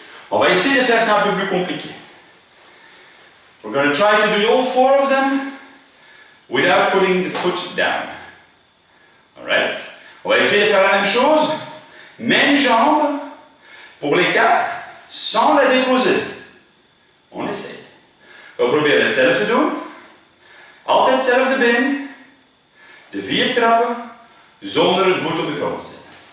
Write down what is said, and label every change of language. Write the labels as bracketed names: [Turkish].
[French] On va essayer de faire ça un peu plus compliqué. [English] We're going to try to do all 4 of them without putting the foot down. Alright? [French] On va essayer de faire la même chose, même jambe, pour les 4, sans la déposer. On essaye. [Dutch] We proberen hetzelfde te doen. Altijd hetzelfde been. De 4 trappen, zonder de voet op de grond te zetten.